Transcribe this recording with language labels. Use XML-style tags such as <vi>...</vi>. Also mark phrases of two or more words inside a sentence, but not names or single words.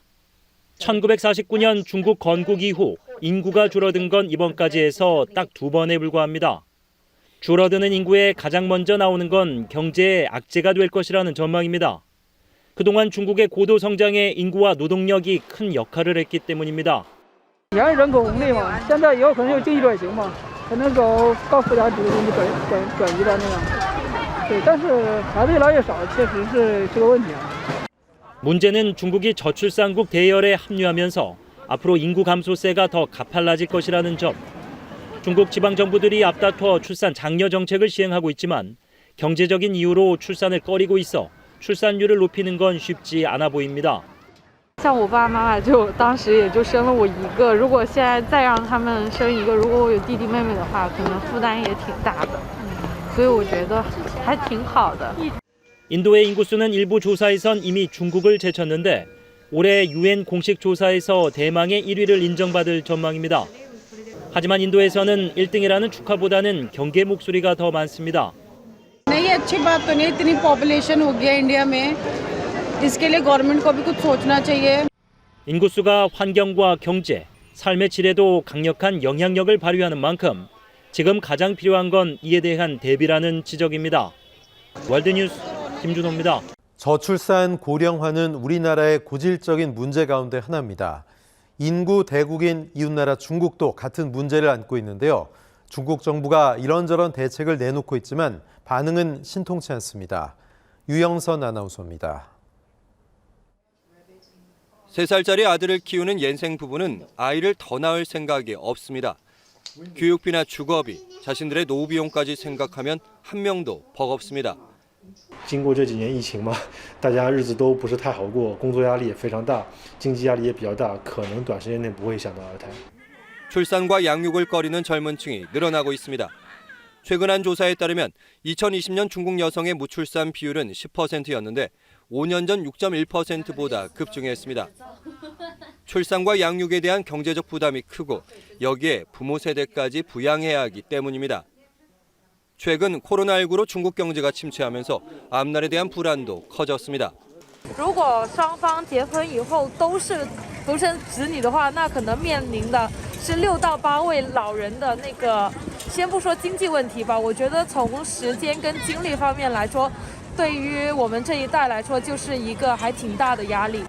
<ko>1949년 중국 건국 이후 인구가 줄어든 건 이번까지 해서 딱 2번에 불과합니다. 줄어드는 인구에 가장 먼저 나오는 건 경제의 악재가 될 것이라는 전망입니다. 그동안 중국의 고도 성장에 인구와 노동력이 큰 역할을 했기 때문입니다.</ko> <zh>人口红利嘛，现在以后可能有经济转型嘛，可能走高附加值的东西转移到那样。对，但是孩子越来越少，确实是这个问题啊。</zh> <ko>문제는 중국이 저출산국 대열에 합류하면서 앞으로 인구 감소세가 더 가팔라질 것이라는 점. 중국 지방 정부들이 앞다퉈 출산 장려 정책을 시행하고 있지만 경제적인 이유로 출산을 꺼리고 있어 출산율을 높이는 건 쉽지 않아 보입니다.</ko> <zh>像我爸妈妈就当时也就生了我一个，如果现在再让他们生一个，如果我有弟弟妹妹的话，可能负担也挺大的。所以我觉得还挺好的。</zh> <ko>인도의 인구수는 일부 조사에선 이미 중국을 제쳤는데 올해 UN 공식 조사에서 대망의 1위를 인정받을 전망입니다. 하지만 인도에서는 1등이라는 축하보다는 경계 목소리가 더 많습니다.</ko> <hi>नहीं अच्छी बात तो नहीं इतनी पॉपुलेशन हो गया इंडिया में इसके लिए गवर्नमेंट को भी कुछ सोचना चाहिए.</hi> <ko>인구수가 환경과 경제, 삶의 질에도 강력한 영향력을 발휘하는 만큼 지금 가장 필요한 건 이에 대한 대비라는 지적입니다. 월드뉴스 김준호입니다. 저출산 고령화는 우리나라의 고질적인 문제 가운데 하나입니다. 인구 대국인 이웃나라 중국도 같은 문제를 안고 있는데요. 중국 정부가 이런저런 대책을 내놓고 있지만 반응은 신통치 않습니다. 유영선 아나운서입니다. 3살짜리 아들을 키우는 옌생 부부는 아이를 더 낳을 생각이 없습니다. 교육비나 주거비, 자신들의 노후 비용까지 생각하면 한 명도 버겁습니다.</ko> <zh>经过这几年疫情嘛，大家日子都不是太好过，工作压力也非常大，经济压力也比较大，可能短时间内不会想到二胎。</zh> <ko>출산과 양육을 꺼리는 젊은 층이 늘어나고 있습니다. 최근 한 조사에 따르면 2020년 중국 여성의 무출산 비율은 10%였는데 5년 전 6.1%보다 급증했습니다. 출산과 양육에 대한 경제적 부담이 크고 여기에 부모 세대까지 부양해야 하기 때문입니다. 최근 코로나19로 중국 경제가 침체하면서 앞날에 대한 불안도 커졌습니다.</ko> <zh>如果双方结婚以后都是独生子女的话，那可能面临的是6到8位老人的那个，先不说经济问题吧，我觉得从时间跟精力方面来说，对于我们这一代来说，就是一个还挺大的压力。</zh>